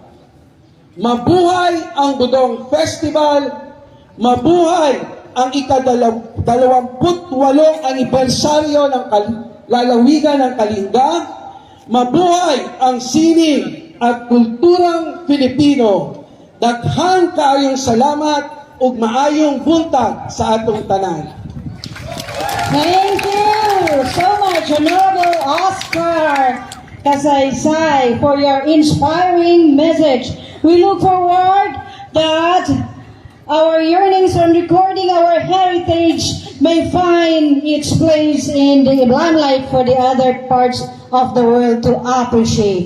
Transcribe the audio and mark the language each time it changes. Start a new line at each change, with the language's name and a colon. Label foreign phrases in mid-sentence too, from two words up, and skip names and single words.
Filipino: Mabuhay ang Budong Festival, mabuhay ang ika-28 anibersaryo ng lalawigan ng Kalinga, mabuhay ang sining at kulturang Filipino.
Cebuano: Daghang kaayong salamat ug maayong buntag sa atong tanan.
English: Thank you so much, Honorable Oscar Kasaysay, for your inspiring message. We look forward that our yearnings on recording our heritage may find its place in the limelight for the other parts of the world to appreciate.